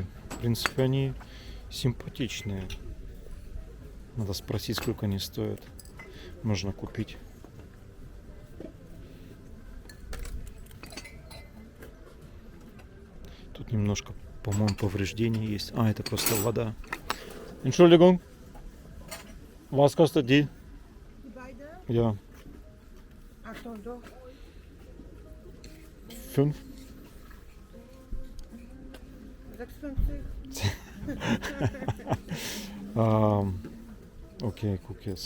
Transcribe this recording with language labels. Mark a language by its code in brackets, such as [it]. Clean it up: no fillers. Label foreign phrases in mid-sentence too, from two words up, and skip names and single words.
[ru] В принципе, они симпатичные. Надо спросить, сколько они стоят. Можно купить. Тут немножко, по-моему, повреждения есть. А, это просто вода. [de] Entschuldigung. Was kostet die? Die beide? Ja. Achtung, doch. 5. 6,50. [ru] Окей, кукис.